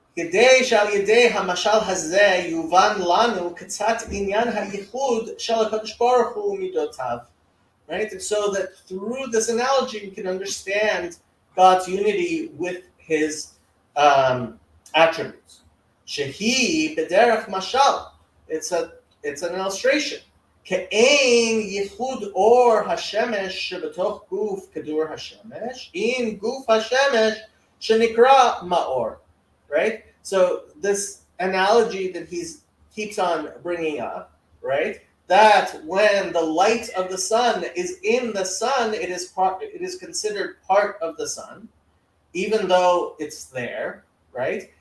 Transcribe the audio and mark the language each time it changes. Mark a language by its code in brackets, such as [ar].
[he] כדי שעל ידי המשל הזה יובן לנו קצת עניין הייחוד של הקדוש ברוך הוא ומידותיו. [en] Right? And so that through this analogy we can understand God's unity with his attributes. [he] שהיא בדרך משל. [en] It's an illustration. [he] כאין ייחוד אור השמש שבתוך גוף כדור השמש, עם גוף השמש שנקרא מאור. [en] Right? So this analogy that he keeps on bringing up, right? That when the light of the sun is in the sun, it is considered part of the sun, even though it's there, right?